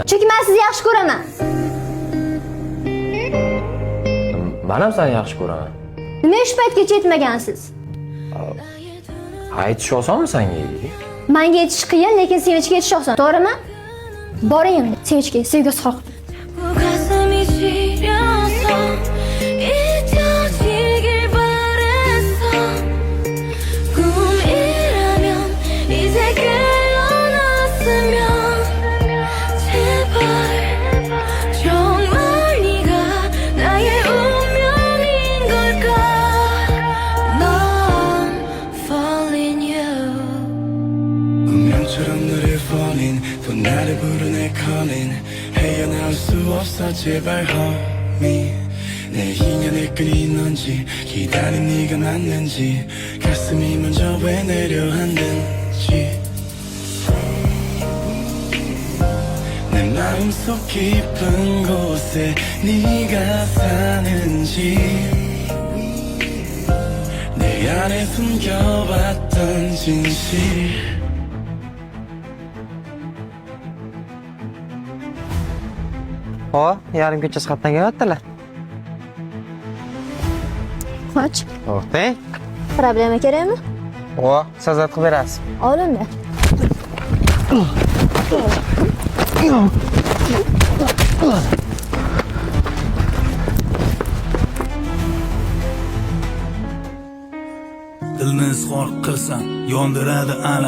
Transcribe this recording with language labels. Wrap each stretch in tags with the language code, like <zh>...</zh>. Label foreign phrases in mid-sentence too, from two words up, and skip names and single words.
<uz>Chunki men sizni yaxshi ko'raman. Men ham seni yaxshi ko'raman. Nima shu paytgacha yetmagansiz? Aytish osonmi senga? Menga yetish qiyin, lekin Sevinchga yetish oson. To'g'rimi? Boring endi Sevinchga, sevgi sog'.</uz> <ko>가슴이 시려서 잊혀지길 바랬어 꿈이라면 이제 깨어났으면 제발 정말 네가 나의 운명인 걸까 넌</ko> <en>falling you</en> <ko>운명처럼 너를 falling 또 나를 부르네 calling 헤어나올 수 없어 제발 homie 내 인연의 끈이 넌지 기다린 네가 맞는지 가슴이 먼저 왜 내려앉는지 내 마음속 깊은 곳에 네가 사는지 내 안에 숨겨왔던 진실</ko> <uz>Ho, yarim kechasi xatdan kelyaptilar. Qoch. To'xtang. Problema kerakmi? Ho, sazat qilib berasiz. Ol unda. Dilni izhor qilsam yondiradi alam.</uz>